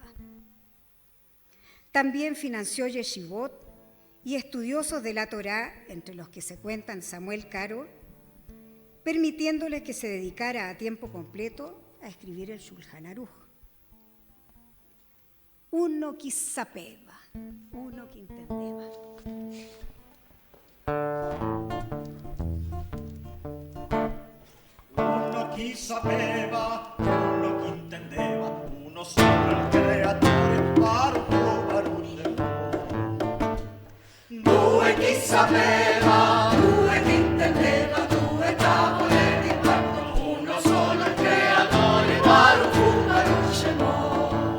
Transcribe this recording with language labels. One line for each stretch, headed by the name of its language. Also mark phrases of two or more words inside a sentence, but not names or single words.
Spanish: También financió yeshivot y estudiosos de la Torá, entre los que se cuentan Samuel Caro, permitiéndoles que se dedicara a tiempo completo a escribir el Shulchan Aruch.
Italian: Uno que sapeva, uno que entendeva. Uno chi sapeva, uno chi intendeva, uno solo il creatore, Baruch Due chi sapeva, due chi intendeva, due tavole di patto, uno solo il creatore,
Hebrew: Baruch Shemo.